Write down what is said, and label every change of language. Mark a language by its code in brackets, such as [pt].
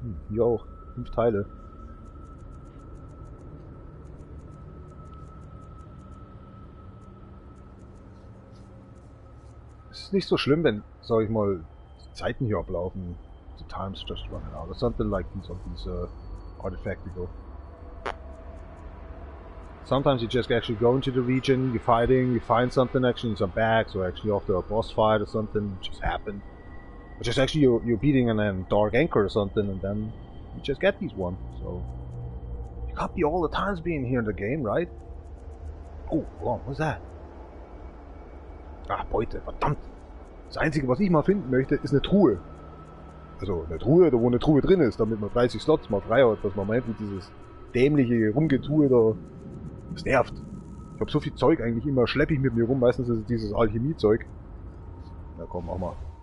[de] Hier auch. 5 Teile. Es ist nicht so schlimm, wenn, sag ich mal, die Zeiten hier ablaufen. [en] The time's just running out or something like these artifacts go. Sometimes you just actually go into the region, you're fighting, you find something actually in some bags, or actually after a boss fight or something, it just happened. Or just actually you're beating an Dark Anchor or something, and then you just get these one. So you can't be all the times being here in the game, right? Oh, hold on, what's that? [de] Ah, Beute, verdammt. Das Einzige, was ich mal finden möchte, ist eine Truhe. Also eine Truhe, da wo eine Truhe drin ist, damit man 30 Slots mal frei hat, was man meint mit dieses dämliche Rumgetue da. Das nervt. Ich habe so viel Zeug eigentlich immer, schleppe ich mit mir rum, meistens ist es dieses Alchemiezeug. Na komm, mach mal.